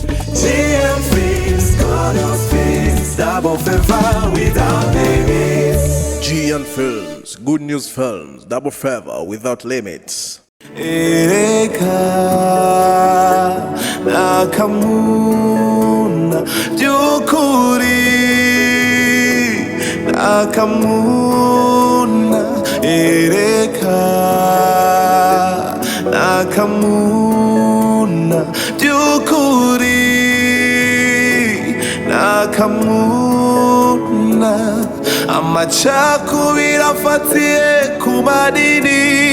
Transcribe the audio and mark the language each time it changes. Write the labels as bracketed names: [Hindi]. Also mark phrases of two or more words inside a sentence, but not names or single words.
[English] GNFILMS, good news films, double favor without limits. GNFILMS, good news films, double favor without limits. [Rundi] AKAMUNA byukuri AKAMUNA AKAMUNA byukuri AKAMUNA amacakubiri afatiye ku madini